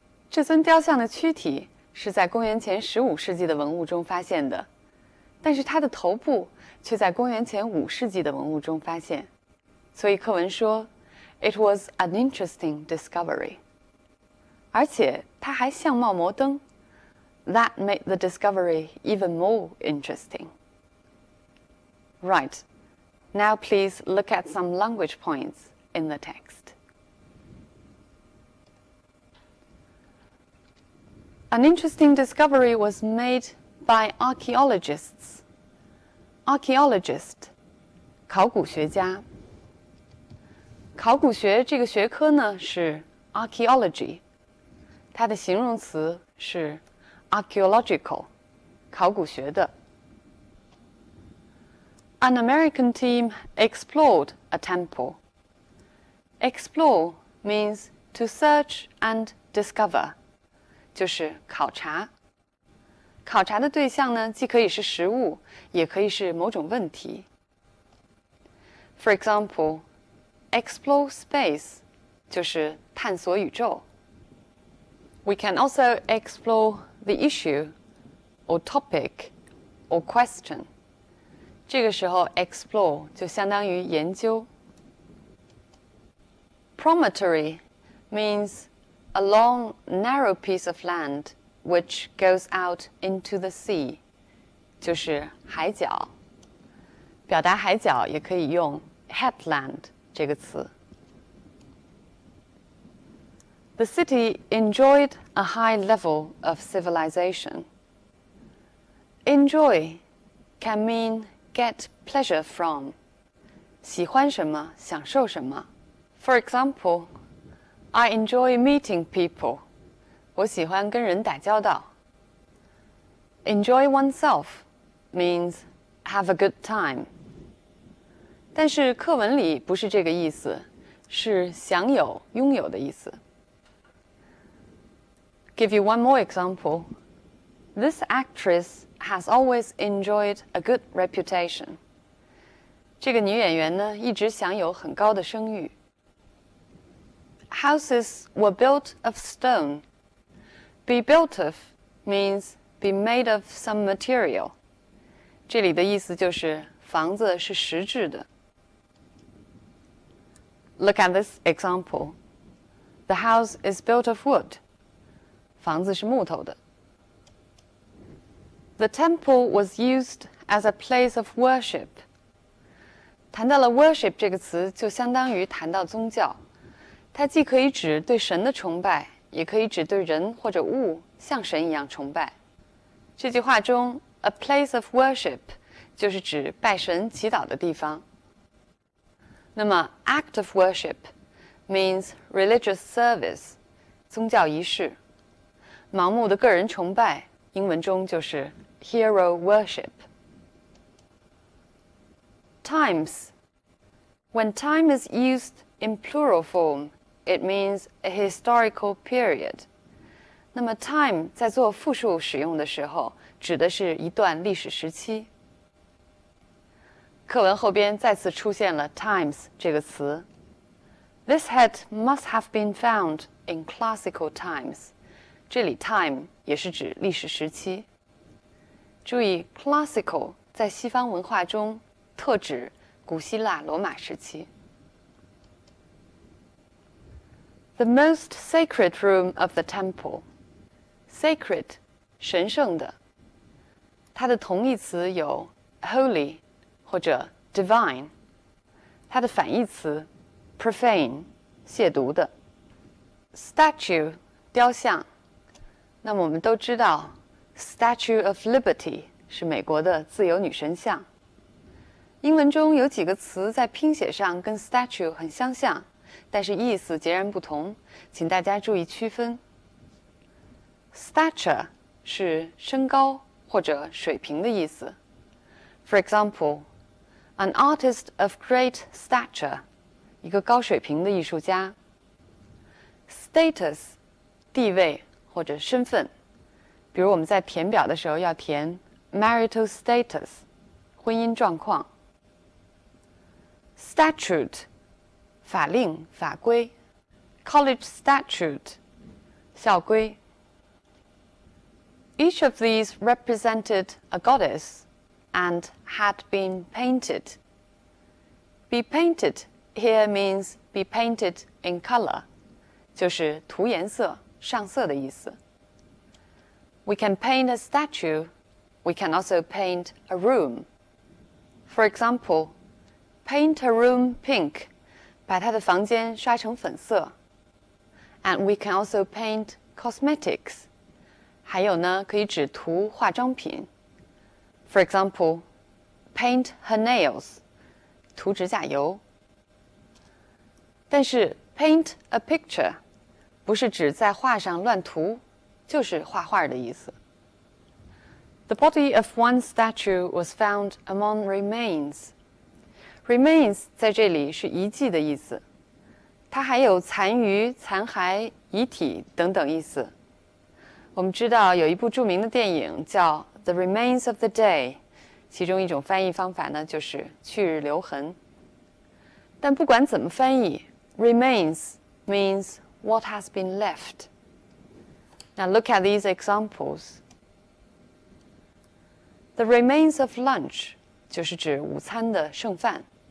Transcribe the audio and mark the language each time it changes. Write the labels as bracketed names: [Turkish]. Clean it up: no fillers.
[Chinese] 这尊雕像的躯体是在公元前15世纪的文物中发现的，但是它的头部却在公元前5世纪的文物中发现，所以课文说 [English] It was an interesting discovery， [Chinese] 而且它还相貌摩登 [English] That made the discovery even more interesting. Right, now please look at some language points in the text. An interesting discovery was made by archaeologists. [Chinese] Archaeologist, 考古学家。考古学这个学科呢是 archaeology， 它的形容词是 archaeological， 考古学的。 [English] An American team explored a temple. Explore means to search and discover. [Chinese] 就是考察。考察的对象呢，既可以是实物，也可以是某种问题。 [English] For example, explore space [Chinese] 就是探索宇宙。 [English] We can also explore the issue or topic or question. [Chinese] 这个时候 explore 就相当于研究。 [English] Promontory means a long, narrow piece of land which goes out into the sea. [Chinese] 就是海角。表达海角也可以用 headland 这个词。 [English] The city enjoyed a high level of civilization. Enjoy can mean get pleasure from. [Chinese] 喜欢什么，享受什么。 [English] For example, I enjoy meeting people. [Chinese] 我喜欢跟人打交道。 [English] Enjoy oneself means have a good time. [Chinese] 但是课文里不是这个意思，是享有、拥有的意思。 [English] Give you one more example. This actress has always enjoyed a good reputation. [Chinese] 这个女演员呢，一直享有很高的声誉。 [English] Houses were built of stone. Be built of means be made of some material. [Chinese] 这里的意思就是房子是实质的。 [English] Look at this example. The house is built of wood. [Chinese] 房子是木头的。 [English] The temple was used as a place of worship. [Chinese] 谈到了 worship 这个词，就相当于谈到宗教。它既可以指对神的崇拜，也可以指对人或者物像神一样崇拜。这句话中 a place of worship 就是指拜神祈祷的地方。 [English] 那么 act of worship means religious service, [Chinese] 宗教仪式。盲目的个人崇拜，英文中就是 hero worship. [English] Times. When time is used in plural form, it means a historical period. [Chinese] 那么 time 在做复数使用的时候，指的是一段历史时期。课文后边再次出现了 times 这个词。 [English] This head must have been found in classical times. [Chinese] 这里 time 也是指历史时期。注意 classical 在西方文化中特指古希腊罗马时期。 [English] The most sacred room of the temple. [Chinese] Sacred 神圣的。它的同义词有 holy 或者 divine. 它的反义词 profane 亵渎的。 Statue 雕像。那么我们都知道 Statue of Liberty 是美国的自由女神像。英文中有几个词在拼写上跟 statue 很相像，但是意思截然不同，请大家注意区分。 Stature 是身高或者水平的意思。 [English] For example, an artist of great stature, [Chinese] 一个高水平的艺术家。 Status 地位或者身份，比如我们在填表的时候要填 marital status 婚姻状况。 Statute 法令法规。 [English] College statute [Chinese] 校规。 [English] Each of these represented a goddess and had been painted. Be painted here means be painted in color, [Chinese] 就是涂颜色上色的意思。 [English] We can paint a statue. We can also paint a room. For example, paint a room pink. [Chinese] 把他的房间刷成粉色。 [English] And we can also paint cosmetics. [Chinese] 还有呢，可以指涂化妆品。 [English] For example, paint her nails. [Chinese] 涂指甲油。但是 [English] paint a picture [Chinese] 不是指在画上乱涂，就是画画的意思。 [English] The body of one statue was found among remains. [Chinese] Remains 在这里是遗迹的意思，它还有残余、残骸、遗体等等意思。我们知道有一部著名的电影叫《The Remains of the Day》，其中一种翻译方法呢就是去日留痕。但不管怎么翻译 [English] ，remains means what has been left. Now look at these examples. The remains of lunch [Chinese] 就是指午餐的剩饭。